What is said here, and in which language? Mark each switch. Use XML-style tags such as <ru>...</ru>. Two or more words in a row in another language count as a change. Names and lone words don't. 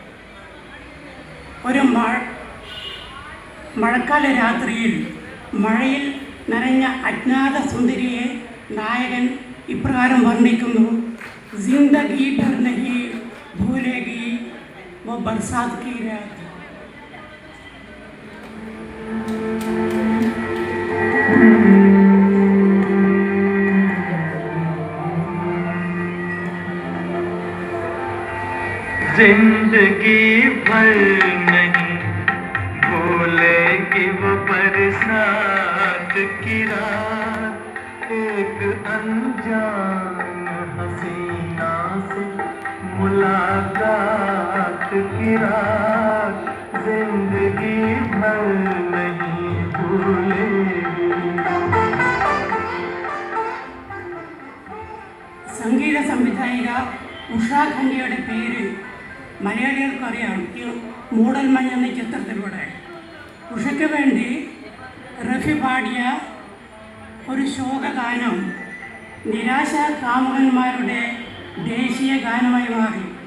<ml>ഒരു മഴക്കാല രാത്രിയിൽ മഴയിൽ നനഞ്ഞ അജ്ഞാത സുന്ദരിയെ നായകൻ ഇപ്രകാരം വർണ്ണിക്കുന്നു:</ml> <hi>ज़िंदगी भर नहीं भूलेगी वो बरसात की रात. जिंदगी भर नहीं भूलेगी वो बरसात की रात, एक अनजान हसीना से मुलाकात की रात, जिंदगी भर नहीं भूलेगी.</hi> <ml>സംഗീത സംവിധായിക ഉഷാ ഖന്ഡയുടെ പേര് മലയാളികൾക്കറിയാം. ഈ മൂടൽമഞ്ഞ് എന്ന ചിത്രത്തിലൂടെ ഉഷയ്ക്ക് വേണ്ടി റഫി പാടിയ ഒരു ശോകഗാനം നിരാശ കാമുകന്മാരുടെ ദേശീയ ഗാനമായി മാറി.</ml>